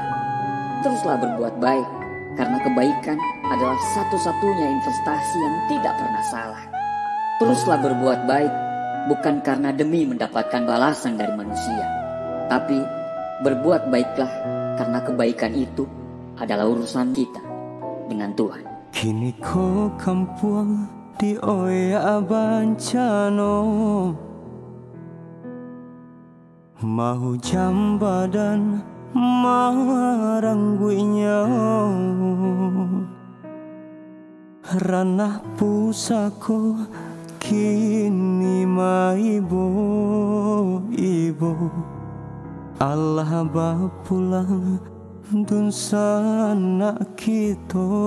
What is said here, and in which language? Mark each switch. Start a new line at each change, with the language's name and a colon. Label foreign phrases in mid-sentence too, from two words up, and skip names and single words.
Indonesian: Teruslah berbuat baik, karena kebaikan adalah satu-satunya investasi yang tidak pernah salah. Teruslah berbuat baik, bukan karena demi mendapatkan balasan dari manusia, tapi berbuat baiklah karena kebaikan itu adalah urusan kita dengan Tuhan.
Minangkabau: Kini ko kampuang di oya bancano, mau jambadan marangguinya, ranah pusako kini maibo ibo, Allah bapulang dun sana kito,